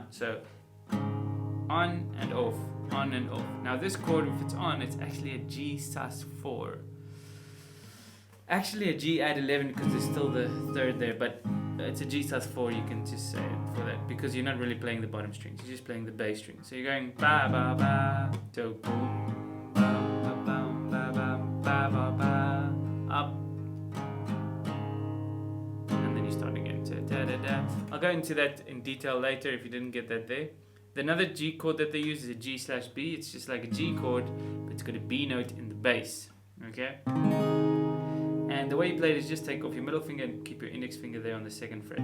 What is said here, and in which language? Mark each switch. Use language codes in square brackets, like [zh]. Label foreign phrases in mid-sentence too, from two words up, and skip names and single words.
[en] So, on and off, on and off. Now this chord, if it's on, it's actually a G sus4. Actually a G add 11 because there's still the 3rd there, but it's a G sus4, you can just say it for that, because you're not really playing the bottom strings, you're just playing the bass string. So you're going ba ba ba, so boom, ba ba ba ba ba ba ba ba, up, and then you start again. So da da da. I'll go into that in detail later if you didn't get that there. Another G chord that they use is a G/B. It's just like a G chord, but it's got a B note in the bass. Okay? And the way you play it is just take off your middle finger and keep your index finger there on the 2nd fret.